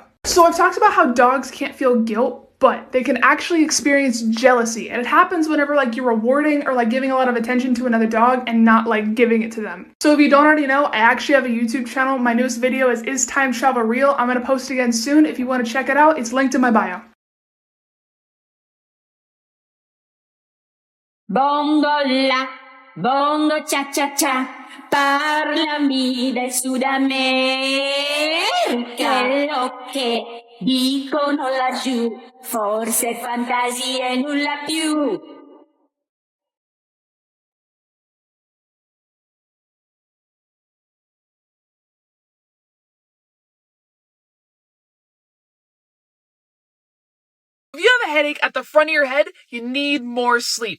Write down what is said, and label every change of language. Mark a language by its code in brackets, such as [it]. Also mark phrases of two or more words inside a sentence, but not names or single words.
[en] So I've talked about how dogs can't feel guilt, but they can actually experience jealousy. And it happens whenever you're rewarding or giving a lot of attention to another dog and not giving it to them. So if you don't already know, I actually have a YouTube channel. My newest video is Time Travel Real? I'm going to post again soon. If you want to check it out, it's linked in my bio. Bongola, bongo cha cha cha. [it] Parlami del Sud America, quello che dicono laggiù, forse fantasia e nulla più. [en] If you have a headache at the front of your head, you need more sleep.